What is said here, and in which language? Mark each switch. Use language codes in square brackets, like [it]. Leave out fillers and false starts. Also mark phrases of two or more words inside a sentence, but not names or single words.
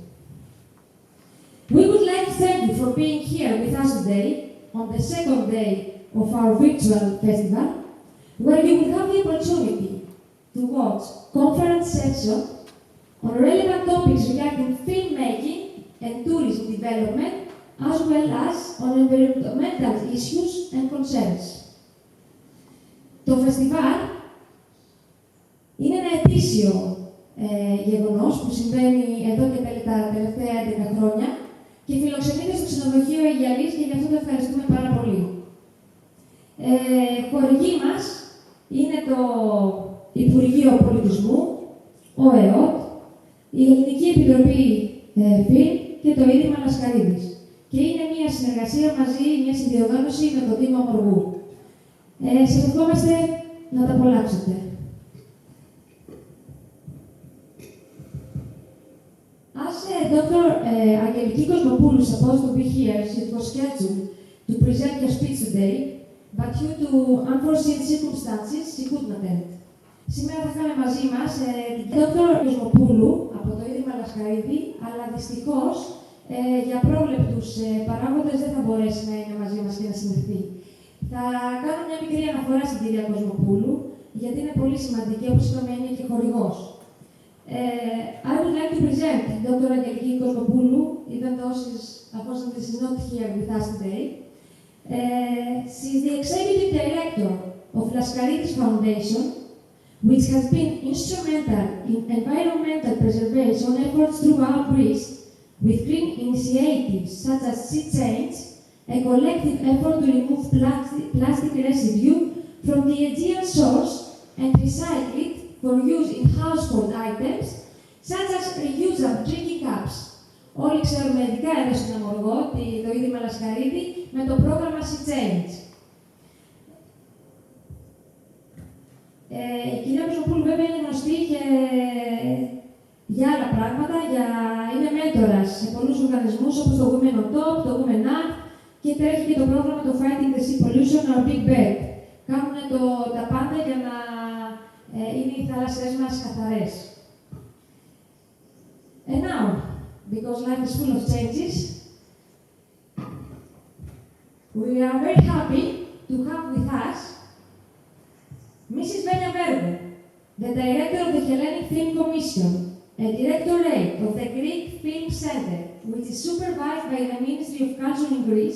[en] We would like to thank you for being here with us today on the second day of our virtual festival, where you will have the opportunity to watch conference sessions on relevant topics regarding filmmaking and tourism development, as well as on environmental issues and concerns. [el] Το φεστιβάλ είναι ένα ετήσιο γεγονός που συμβαίνει εδώ και τα τελευταία 11 χρόνια και φιλοξενείται στο ξενοδοχείο Αιγιαλής και γι' αυτό το ευχαριστούμε πάρα πολύ. Χορηγοί μας είναι το Υπουργείο Πολιτισμού, ο ΕΟΤ, η Ελληνική Επιτροπή Φιλμ και το Ίδρυμα Λασκαρίδης. Και είναι μια συνεργασία μαζί, μια συνδιοργάνωση με το Δήμο Αμοργού. Σας ευχόμαστε να τα απολαύσετε. [en] As Dr. Angeliki Kosmopoulou supposed to be here, it was scheduled to present her speech today, but due to unforeseen circumstances, she couldn't attend. [el] Σήμερα θα είχαμε μαζί μας την Dr. Κοσμοπούλου από το Ίδρυμα Λασκαρίδη, αλλά δυστυχώς για πρόβλεπτους παράγοντες δεν θα μπορέσει να είναι μαζί μας και να συμμετέχει. Θα κάνω μια μικρή αναφορά στην κυρία Κοσμοπούλου, γιατί είναι πολύ σημαντική, όπως είπαμε, είναι και χορηγός. [en] I would like to present Dr. Aegialis Kosmopoulou, even though unfortunately she's not here with us today. She's the Executive Director of Laskaridis Foundation, which has been instrumental in environmental preservation efforts throughout Greece, with green initiatives such as Sea Change, a collective effort to remove plastic residue from the Aegean shores and recycle it for use in household items, such as reusable drinking cups. [el] Όλοι ξέρουμε ειδικά εδώ στην Αμοργό, το Ίδρυμα Λασκαρίδη, με το πρόγραμμα Sea Change. Η κυρία Κοσμοπούλου βέβαια είναι γνωστή και για άλλα πράγματα, είναι μέντορας σε πολλούς οργανισμούς όπως το Women on Top, το Women Up και τρέχει και το πρόγραμμα το Fighting the Sea Pollution or Big Bad. Κάνουν τα πάντα για να είναι οι θάλασσές μας καθαρές. [en] And now, because life is full of changes, we are very happy to have with us Mrs. Venia Vergou, the Director of the Hellenic Film Commission, a Directorate of the Greek Film Center, which is supervised by the Ministry of Culture in Greece.